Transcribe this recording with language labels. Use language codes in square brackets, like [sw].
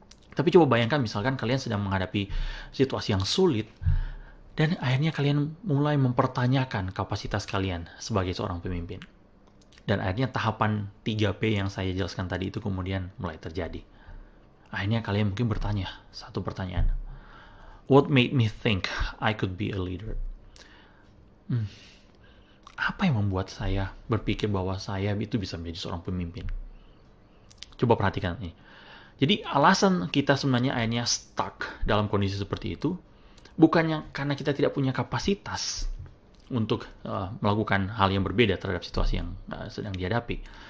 [id] Tapi coba bayangkan misalkan kalian sedang menghadapi situasi yang sulit, dan akhirnya kalian mulai mempertanyakan kapasitas kalian sebagai seorang pemimpin. Dan akhirnya tahapan 3P yang saya jelaskan tadi itu kemudian mulai terjadi. Akhirnya kalian mungkin bertanya satu pertanyaan. [en] What made me think I could be a leader? [id] Apa yang membuat saya berpikir bahwa saya itu bisa menjadi seorang pemimpin? Coba perhatikan ini. Jadi alasan kita sebenarnya akhirnya stuck dalam kondisi seperti itu, bukannya karena kita tidak punya kapasitas untuk melakukan hal yang berbeda terhadap situasi yang sedang dihadapi.